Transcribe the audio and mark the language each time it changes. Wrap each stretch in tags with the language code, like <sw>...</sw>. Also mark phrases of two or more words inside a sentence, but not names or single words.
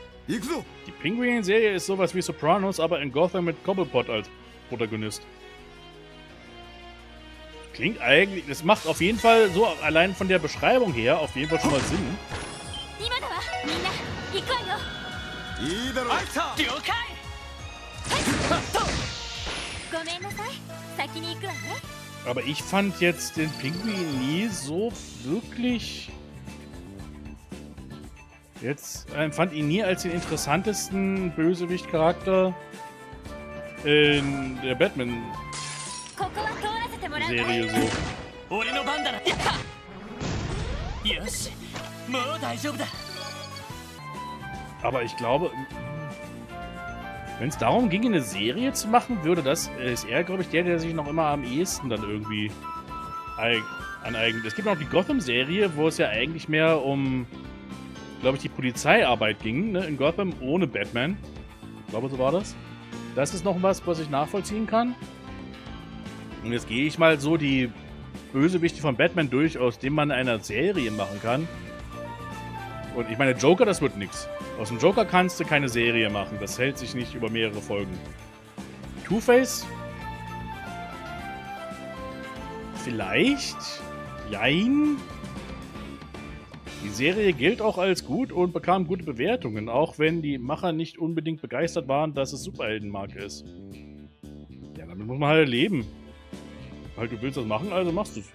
<ja>行くぞ。</ja> <de>Die Pinguin-Serie ist sowas wie Sopranos, aber in Gotham mit Cobblepot als Protagonist. Klingt eigentlich, das macht auf jeden Fall so allein von der Beschreibung her auf jeden Fall schon mal Sinn.</de> <ja>今だわみんな行くわよいいだろう。了解ごめんなさい先に行くわね</ja> <de>Aber ich fand jetzt den Pinguin nie so wirklich. Fand ihn nie als den interessantesten Bösewicht-Charakter in der Batman-Serie</de> <ja>ここは通らせてもらうわ</ja> <de>so.</de> <ja>俺の番だなやったよしもう大丈夫だ</ja> <de>Aber ich glaube, wenn es darum ginge, eine Serie zu machen, ist er, glaube ich, der sich noch immer am ehesten dann irgendwie aneignet. Es gibt noch die Gotham-Serie, wo es ja eigentlich mehr um, glaube ich, die Polizeiarbeit ging, ne, in Gotham ohne Batman. Ich glaube, so war das. Das ist noch was ich nachvollziehen kann. Und jetzt gehe ich mal so die Bösewichte von Batman durch, aus dem man eine Serie machen kann. Und ich meine, Joker, das wird nichts. Aus dem Joker kannst du keine Serie machen. Das hält sich nicht über mehrere Folgen. Two-Face? Vielleicht? Jein? Die Serie gilt auch als gut und bekam gute Bewertungen, auch wenn die Macher nicht unbedingt begeistert waren, dass es Superheldenmarke ist. Ja, damit muss man halt leben. Halt, du willst das machen, also machst du es.</de>